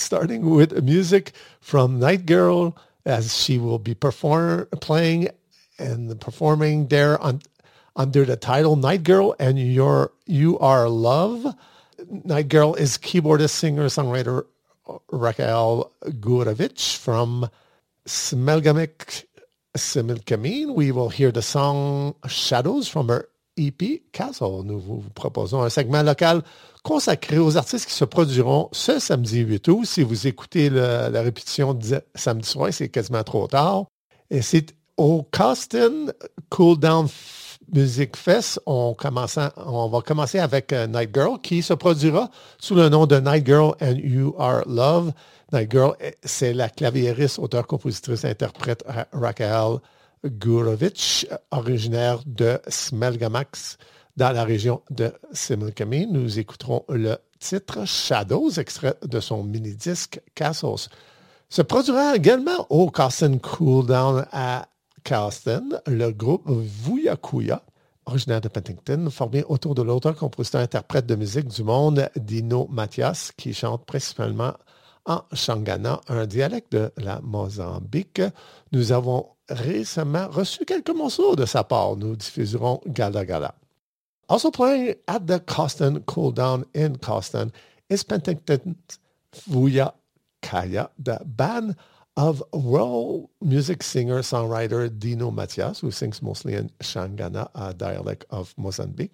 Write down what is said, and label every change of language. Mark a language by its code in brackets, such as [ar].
[en] Starting with music from Night Girl, as she will be playing and performing there under the title Night Girl and You Are Love. Night Girl is keyboardist, singer, songwriter Raquel Gurevich from Smelgamic Similkameen. We will hear the song Shadows from her EP Castle. [fr] Nous vous proposons un segment local consacré aux artistes qui se produiront ce samedi 8 août. Si vous écoutez la répétition samedi soir, c'est quasiment trop tard. Et c'est au Costin Cool Down Music Fest. On va commencer avec Night Girl, qui se produira sous le nom de Night Girl and You Are Love. Night Girl, c'est la claviériste, auteure, compositrice, interprète Raquel Gurevich, originaire de Smelgamax, dans la région de Similkameen. Nous écouterons le titre Shadows, extrait de son mini-disque Castles. Se produira également au Carson Cool Down à Carson, le groupe Vuyakuya, originaire de Penticton, formé autour de l'auteur, compositeur, interprète de musique du monde, Dino Mathias, qui chante principalement en Shangana, un dialecte de la Mozambique. Nous avons récemment reçu quelques morceaux de sa part. Nous diffuserons Gala Gala. [en] Also playing at the Coston Cool Down in Coston is Penticton Vuyakuya, the band of world music singer-songwriter Dino Mathias, who sings mostly in Shangana, a dialect of Mozambique.